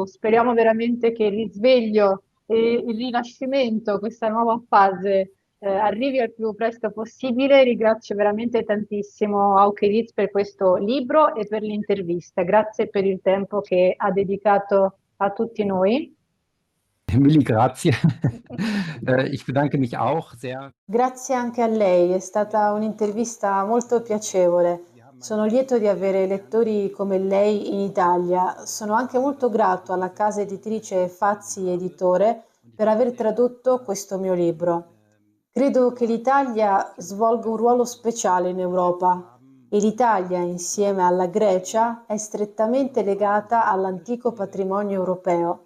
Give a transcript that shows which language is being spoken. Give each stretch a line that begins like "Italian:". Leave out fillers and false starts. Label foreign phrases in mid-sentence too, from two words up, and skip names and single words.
Italian: Speriamo veramente che il risveglio e il rinascimento, questa nuova fase, arrivi al più presto possibile. Ringrazio veramente tantissimo Auke Ritz per questo libro e per l'intervista. Grazie per il tempo che ha dedicato a tutti noi. Milli, grazie.
German: Ich bedanke mich auch sehr.
Italian: Grazie anche a lei, è stata un'intervista molto piacevole. Sono lieto di avere lettori come lei in Italia. Sono anche molto grato alla casa editrice Fazzi Editore per aver tradotto questo mio libro. Credo che l'Italia svolga un ruolo speciale in Europa e l'Italia, insieme alla Grecia, è strettamente legata all'antico patrimonio europeo.